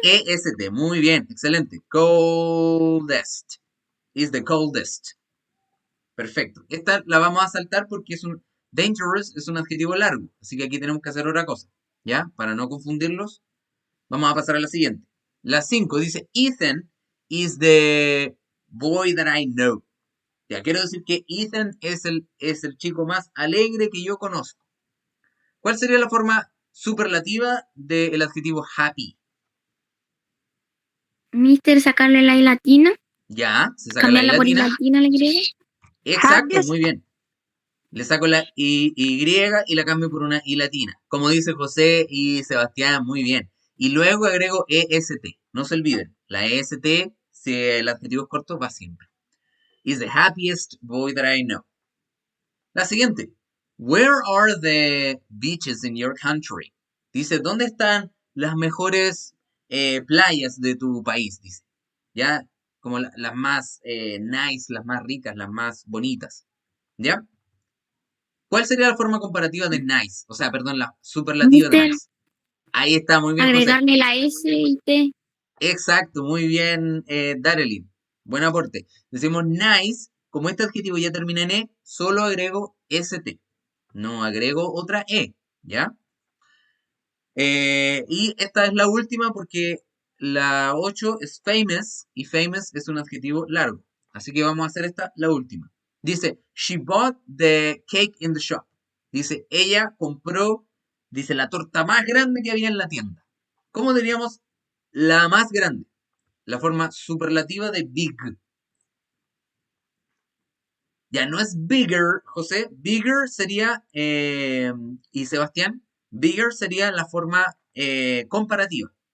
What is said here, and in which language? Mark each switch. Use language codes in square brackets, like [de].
[es] EST, muy bien, excelente. [en] Coldest. Is the coldest. [es] Perfecto. Esta la vamos a saltar porque es un dangerous, es un adjetivo largo. Así que aquí tenemos que hacer otra cosa. ¿Ya? Para no confundirlos, vamos a pasar a la siguiente. [en] La 5 dice, Ethan is the boy that I know. [es] Ya, quiero decir que Ethan es el chico más alegre que yo conozco. ¿Cuál sería la forma superlativa del adjetivo happy? Mister, sacarle la I latina. Ya, se saca la I Cambiarla por I latina. latina, le agrego. Exacto, Happiest. muy bien. Le saco la Y y la cambio por una I latina. Como dice José y Sebastián, muy bien. Y luego agrego EST. No se olviden, la EST, si el adjetivo es corto, va siempre. [en] Is the happiest boy that I know. [es] La siguiente. [en] Where are the beaches in your country? [es] Dice, ¿dónde están las mejores playas de tu país? Dice. ¿Ya? Como las más nice, las más ricas, las más bonitas. ¿Ya? ¿Cuál sería la forma comparativa de nice? O sea, perdón, la superlativa de Mister, nice. Ahí está, muy bien, José. agregarle la S y T. Exacto, muy bien, Darelin. Buen aporte. Decimos nice, como este adjetivo ya termina en E, solo agrego ST. No agrego otra E, ¿ya? Y esta es la última porque la 8 es famous y famous es un adjetivo largo. Así que vamos a hacer esta, la última. [en] Dice, she bought the cake in the shop. [es] Dice, ella compró, dice, la torta más grande que había en la tienda. ¿Cómo diríamos la más grande? La forma superlativa de big. Ya no es bigger, José. Bigger sería, y Sebastián, bigger sería la forma comparativa.